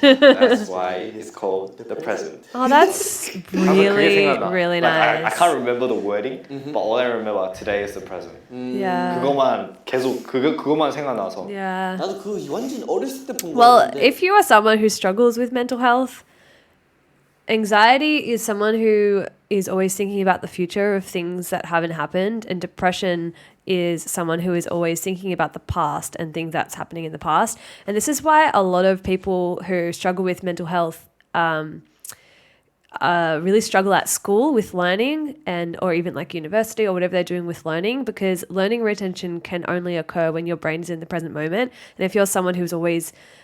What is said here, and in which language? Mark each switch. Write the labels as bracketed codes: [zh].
[en] That's why it's called the present. Oh, that's really, really like, nice. I can't remember the wording, but all I remember today is the present. Yeah. [ko] 그것만 계속 그것만 생각나서. [en] Yeah. [ko] 나도 그 완전 어렸을 때 본 [en] Well, [ko] 거였는데. [en] if you are someone who struggles with mental health, anxiety is someone who is always thinking about the future of things that haven't happened, and depression is someone who is always thinking about the past and things that's happening in the past. And this is why a lot of people who struggle with mental health really struggle at school with learning or even like university or whatever they're doing with learning, because learning retention can only occur when your brain is in the present moment. And if you're someone who's always